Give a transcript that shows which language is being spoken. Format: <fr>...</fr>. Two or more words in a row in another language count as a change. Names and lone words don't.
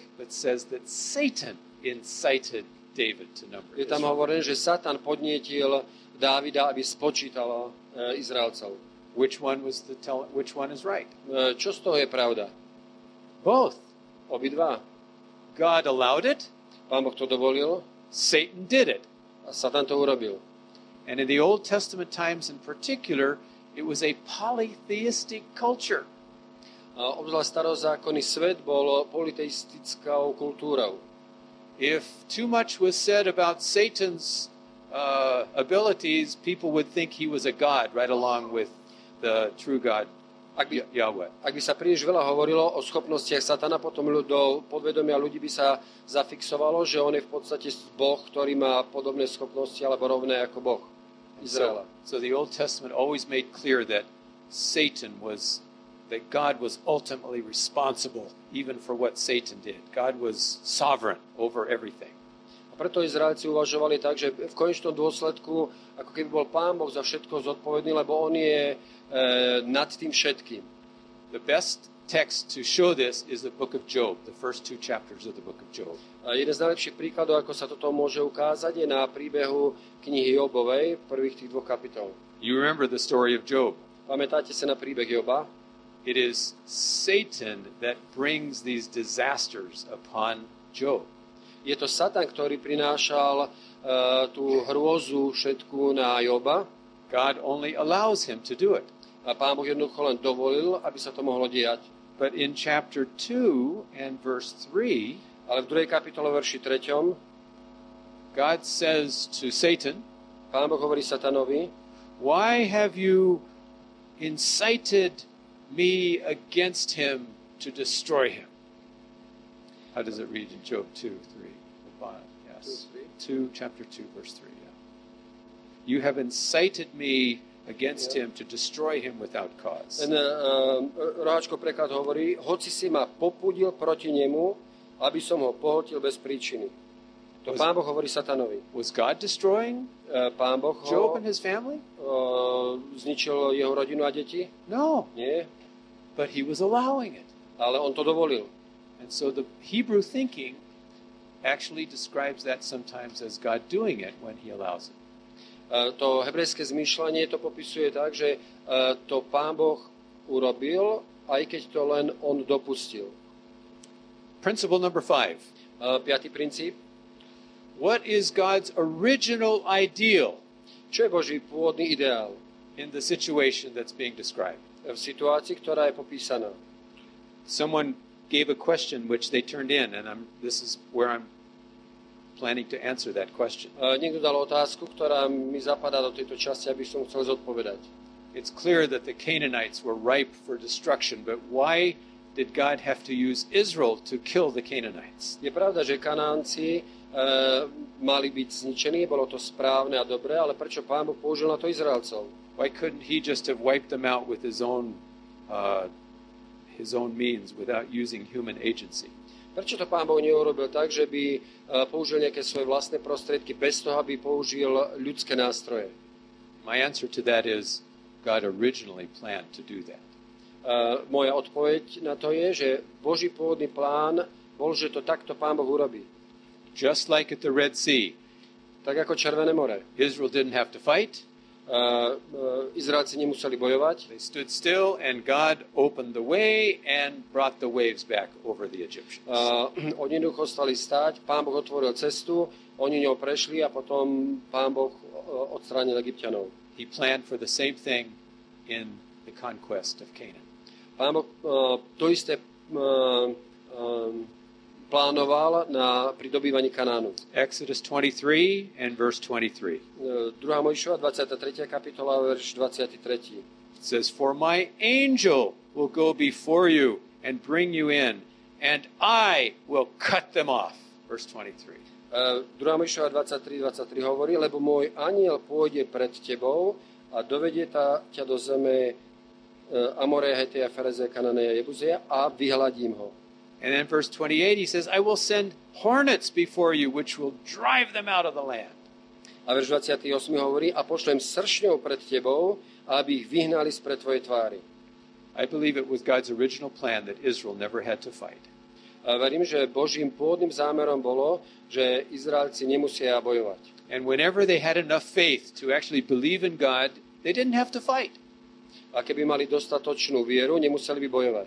<en>but says that Satan incited David to number</en> <sk>Je tam</sk> <en>Israel.</en> <sk>hovorené, že Satan podnietil Dávida, aby spočítal Izraelcov.</sk> <en>Which one is right?</en> <sk>Čo z toho je pravda?</sk> <en>Both.</en> <sk>Obidva.</sk> <en>God allowed it,</en> <sk>Pán Boh to dovolil</sk> <en>Satan did it.</en> <sk>a Satan to urobil.</sk> <en>And in the Old Testament times in particular, it was a polytheistic culture.</en> <sk>Obzvlášť starozákonný svet bol polyteistickou kultúrou.</sk> <en>If too much was said about Satan's abilities, people would think he was a god right along with the true God, Yahweh.</en> <sk>Ak by sa príliš veľa hovorilo o schopnostiach Satana, potom do podvedomia ľudí by sa zafixovalo, že on je v podstate Boh, ktorý má podobné schopnosti alebo rovné ako Boh Izraela.</sk> <en>So the Old Testament always made clear that God was ultimately responsible even for what Satan did. God was sovereign over everything.</en> <sk>A preto Izraelci uvažovali tak, že v konečnom dôsledku ako keby bol Pán Boh za všetko zodpovedný, lebo on je nad tým všetkým.</sk> <en>The best text to show this is the book of Job, the first 2 chapters of the book of Job.</en> <sk>A jeden z najlepších príkladov, ako sa toto môže ukázať, je na príbehu knihy Jobovej, prvých tých 2 kapitol.</sk> <en>You remember the story of Job.</en> <sk>Pamätáte sa na príbeh Joba?</sk> <en>It is Satan that brings these disasters upon Job.</en> <sk>Je to Satan, ktorý prinášal tú hrôzu všetku na Joba.</sk> <en>God only allows him to do it.</en> <sk>A Pán Boh jednoducho len dovolil, aby sa to mohlo diať.</sk> <en>But in chapter 2 and verse 3,</en> <sk>Ale v 2. kapitole verši 3.</sk> <en>God says to Satan,</en> <sk>Pán Boh hovorí Satanovi,</sk> <en>why have you incited me against him to destroy him? How does it read in Job 2, 3? Yes. 2, chapter 2, verse 3. Yeah. You have incited me against him to destroy him without cause.</en> <sk>Ten roháčko preklad hovorí, hoci si ma popudil proti nemu, aby som ho pohltil bez príčiny. To Pán Boh hovorí Satanovi.</sk> <en>Was God destroying</en> <sk>Pán Boh</sk> <en>Job and his family?</en> <sk>Zničil jeho rodinu a deti?</sk> <en>No.</en> <sk>Nie.</sk> <en>But he was allowing it.</en> <sk>Ale on to dovolil.</sk> <en>And so the Hebrew thinking actually describes that sometimes as God doing it when he allows it.</en> <sk>To hebrejské zmýšľanie to popisuje tak, že to Pán Boh urobil, aj keď to len on dopustil.</sk> <en>Principle number 5.</en> <sk>5. princíp.</sk> <en>What is God's original ideal</en> <sk>Čo je Boží pôvodný ideál</sk> <en>in the situation that's being described?</en> <sk>v situácii, ktorá je popísaná?</sk> <en>Someone gave a question which they turned in, and this is where I'm planning to answer that question.</en> <sk>Niekto dal otázku, ktorá mi zapadá do tejto časti, aby som chcel zodpovedať.</sk> <en>It's clear that the Canaanites were ripe for destruction, but why did God have to use Israel to kill the Canaanites?</en> <sk>Je pravda, že Kanánci mali byť zničení, bolo to správne a dobré, ale prečo Pán Boh použil na to Izraelcov?</sk> <en>Why couldn't he just have wiped them out with his own means without using human agency?</en> <sk>Prečo to Pán Boh neurobil tak, že by použil nejaké svoje vlastné prostriedky bez toho, aby použil ľudské nástroje?</sk> <en>My answer to that is God originally planned to do that.</en> <sk>Moja odpoveď na to je, že Boží pôvodný plán bol, že to takto Pán Boh urobí.</sk> <en>Just like at the Red Sea.</en> <sk>Tak ako Červené more.</sk> <en>Israel didn't have to fight.</en> <sk>Izraelci nemuseli bojovať.</sk> <en>They stood still and God opened the way and brought the waves back over the Egyptians.</en> <sk>Oni jednoducho stali stáť, Pán Boh otvoril cestu, oni ňou prešli a potom Pán Boh odstránil Egypťanov.</sk> <en>He planned for the same thing in the conquest of Canaan.</en> <sk>Pán Boh to isté plánoval na pridobývaní Kanánu.</sk> <en>Exodus 23 and verse 23.</en> <sk>2. Mojžišova 23. kapitola, verš 23.</sk> <en>It says, for my angel will go before you and bring you in, and I will cut them off. Verse 23.</en> <sk>2. Mojžišova 23 hovorí, lebo môj anjel pôjde pred tebou a dovedie ťa do zeme Amoreja, Heteja, Ferezeja, Kananeja, Jebuzeja a vyhladím ho.</sk> <en>And then verse 28, he says, I will send hornets before you, which will drive them out of the land.</en> <sk>A verš 28 hovorí, a pošlem sršňov pred tebou, aby ich vyhnali spred tvojej tvári.</sk> <en>I believe it was God's original plan that Israel never had to fight.</en> <sk>A verím, že Božím pôvodným zámerom bolo, že Izraelci nemusia bojovať.</sk> <en>And whenever they had enough faith to actually believe in God, they didn't have to fight.</en> <sk>A keby mali dostatočnú vieru, nemuseli by bojovať.</sk>